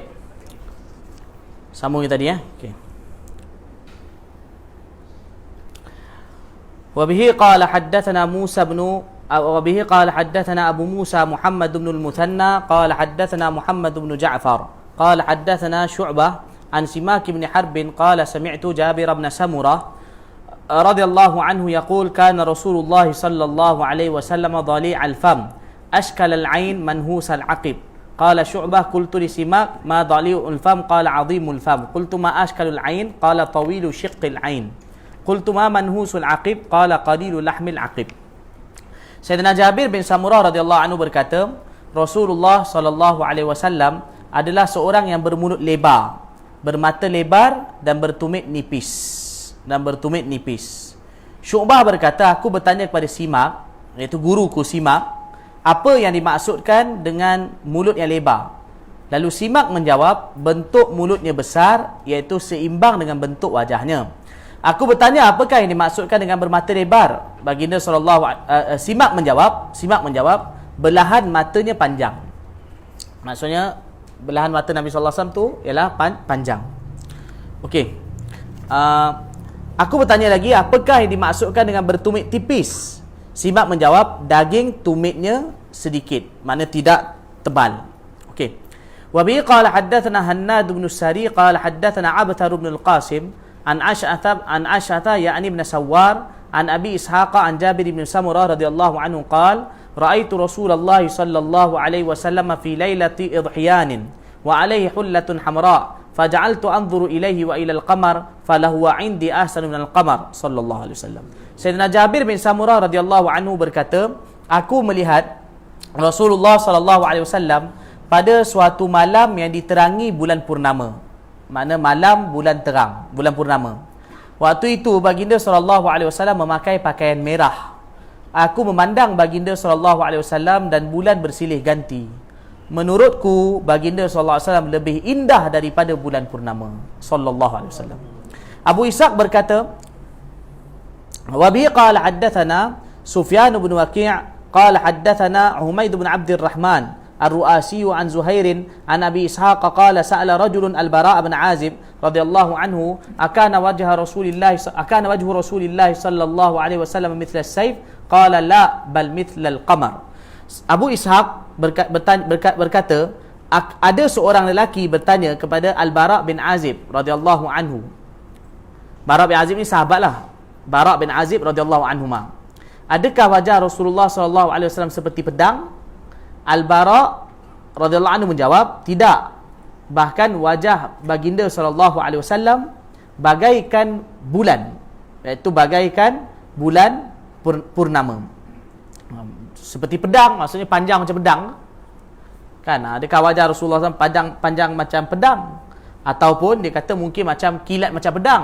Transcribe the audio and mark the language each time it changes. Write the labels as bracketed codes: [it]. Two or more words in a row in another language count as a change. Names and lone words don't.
[ms] Sambung tadi ya. Okey. [ar] وبه قال حدثنا موسى بن وبه قال حدثنا أبو موسى محمد بن المثنى قال حدثنا محمد بن جعفر قال حدثنا شعبة عن سماك بن حرب قال سمعت جابر بن سمرة رضي الله عنه يقول كان رسول الله صلى الله عليه وسلم ضليع الفم أشكل العين منهوس العقب قال شعبة قلت لسماك ما ضليع الفم قال عظيم الفم قلت ما أشكل العين قال طويل شق العين قلت ما منهوس العقب قال قليل لحم العقب. [ms] Sayyidina Jabir bin Samurah [ar] رضي الله عنه [ms] berkata, Rasulullah [ar] صلى الله عليه وسلم [ms] adalah seorang yang bermulut lebar, bermata lebar dan bertumit nipis. Syu'bah berkata, aku bertanya kepada Simak, iaitu guruku Simak, apa yang dimaksudkan dengan mulut yang lebar? Lalu Simak menjawab, bentuk mulutnya besar, iaitu seimbang dengan bentuk wajahnya. Aku bertanya, apakah yang dimaksudkan dengan bermata lebar? Baginda Simak menjawab, belahan matanya panjang. Maksudnya belahan mata Nabi [ar] صلى الله عليه وسلم [ms] tu ialah panjang. Okey. Aku bertanya lagi, apakah yang dimaksudkan dengan bertumit tipis? Simak menjawab, daging tumitnya sedikit, makna tidak tebal. Okey. [ar] وبه قال حدثنا هناد بن السري قال حدثنا عبثر بن القاسم عن أشعث يعني ابن سوار عن أبي إسحاق عن جابر بن سمرة رضي الله عنه قال رأيت رسول الله صلى الله عليه وسلم في ليلة إضحيان وعليه حلة حمراء فجعلت أنظر إليه وإلى القمر فلهو عندي أحسن من القمر صلى الله عليه وسلم. [ms] Sayyidina Jabir bin Samurah [ar] رضي الله عنه [ms] berkata, aku melihat Rasulullah [ar] صلى الله عليه وسلم [ms] pada suatu malam yang diterangi bulan purnama. Makna malam bulan terang, bulan purnama. Waktu itu baginda [ar] صلى الله عليه وسلم [ms] memakai pakaian merah. Aku memandang baginda [ar] صلى الله عليه وسلم [ms] dan bulan bersilih ganti. menurutku baginda [ar] صلى الله عليه وسلم [ms] lebih indah daripada bulan purnama [ar] صلى الله عليه وسلم. [ms] Abu Ishaq berkata, [ar] وبه قال حدثنا سفيان بن وكيع قال حدثنا حميد بن عبد الرحمن الرؤاسي عن زهير عن أبي إسحاق قال سأل رجل البراء بن عازب رضي الله عنه أكان وجه رسول الله صلى الله عليه وسلم مثل السيف قال لا بل مثل القمر. [ms] Abu Ishaq berkata, ada seorang lelaki bertanya kepada Al-Bara' bin Azib [ar] رضي الله عنه. [ms] Bara' bin Azib ni sahabatlah. Bara' bin Azib [ar] رضي الله عنهما. [ms] Adakah wajah Rasulullah [ar] صلى الله عليه وسلم [ms] seperti pedang? Al-Bara' [ar] رضي الله عنه [ms] menjawab, tidak. Bahkan wajah baginda [ar] صلى الله عليه وسلم [ms] bagaikan bulan, iaitu bagaikan bulan purnama. Seperti pedang, maksudnya panjang macam pedang. Kan, adakah wajah Rasulullah SAW panjang macam pedang? Ataupun dia kata mungkin macam kilat macam pedang.